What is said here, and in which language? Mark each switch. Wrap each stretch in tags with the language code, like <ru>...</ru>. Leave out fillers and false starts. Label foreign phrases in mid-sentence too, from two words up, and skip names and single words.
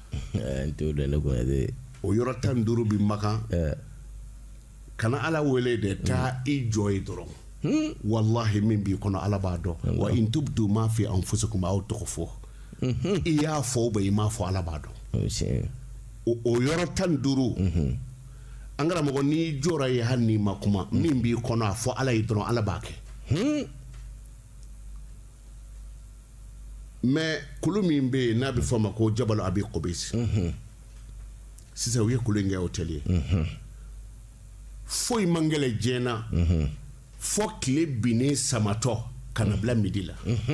<bm>o yɔrɔ 15 bi maka kana ala wele de taa i jɔ ye dɔrɔn wallahi min b'i kɔnɔ ala b'a dɔn</bm> <ar>وإن تبدوا ما في أنفسكم</ar> <bm>aw tɔgɔ fɔ i y'a fɔ i m'a fɔ ala b'a dɔn o yɔrɔ 15 an karamɔgɔ n'i jɔra ye hali n'i ma kuma min b'i kɔnɔ a fɔ ala ye dɔrɔn ala b'a kɛ mais kulu min bɛ yen n'a bɛ fɔ a ma ko jabal abi qubais sisan u ye kulu in kɛ hôtel ye foyi man gɛlɛn diɲɛ na fɔ tile binnen samatɔ ka na bila midi la</bm>